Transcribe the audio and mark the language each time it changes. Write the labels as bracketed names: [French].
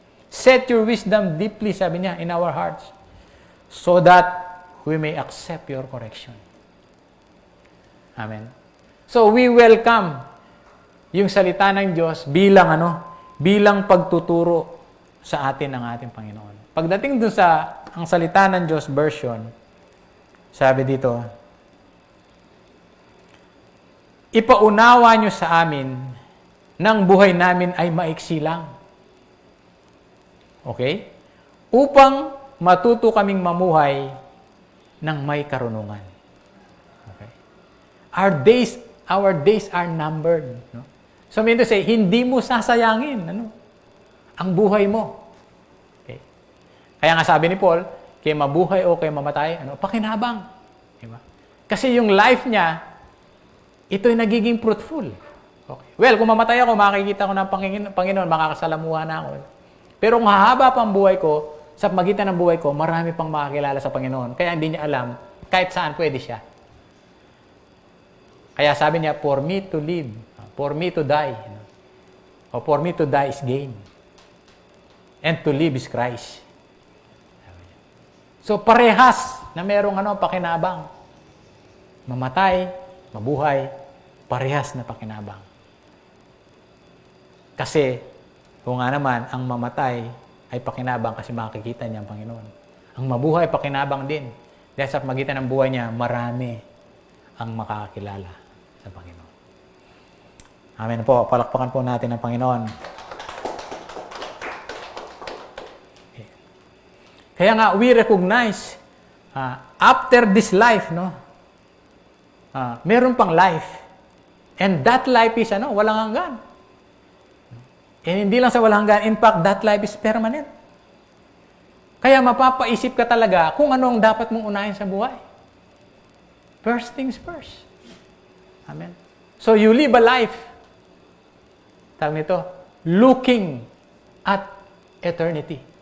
[English] Set your wisdom deeply, [Filipino] sabi niya, [English] in our hearts, so that we may accept your correction. Amen. So we welcome [Filipino] yung salita ng Diyos bilang bilang pagtuturo sa atin ng ating Panginoon. Pagdating dun sa ang salita ng Diyos version, sabi dito, ipaunawa nyo sa amin ng buhay namin ay maiksi lang. Okay? Upang matuto kaming mamuhay ng may karunungan. Okay? [English] Our days are numbered. No? So, mean to say, [Filipino] hindi mo sasayangin ang buhay mo. Okay? Kaya nga sabi ni Paul, kaya mabuhay o kaya mamatay, pakinabang. Diba? Kasi yung life niya, ito'y nagiging fruitful. Okay. Well, kung mamatay ako, makikita ko ng Panginoon, makakasalamuha na ako. Pero kung hahaba pa ang buhay ko, sa magitan ng buhay ko, marami pang makakilala sa Panginoon. Kaya hindi niya alam, kahit saan pwede siya. Kaya sabi niya, [English] for me to live, for me to die, o for me to die is gain. And to live is Christ. [Filipino] So parehas na merong pakinabang. Mamatay, mabuhay, parehas na pakinabang. Kasi, kung nga naman, ang mamatay ay pakinabang kasi makikita niya ang Panginoon. Ang mabuhay, pakinabang din. Dahil sa magitan ng buhay niya, marami ang makakakilala sa Panginoon. Amen po. Palakpakan po natin ang Panginoon. Okay. Kaya nga, [English] we recognize, after this life, [Filipino] meron pang [English] life. And that life is, [Filipino] walang hanggan. [English] And [Filipino] hindi lang sa walang hanggan, [English] in fact, that life is permanent. [Filipino] Kaya mapapaisip ka talaga kung ano ang dapat mong unahin sa buhay. [English] First things first. Amen. So you live a life, [Filipino] tawag nito, [English] looking at eternity.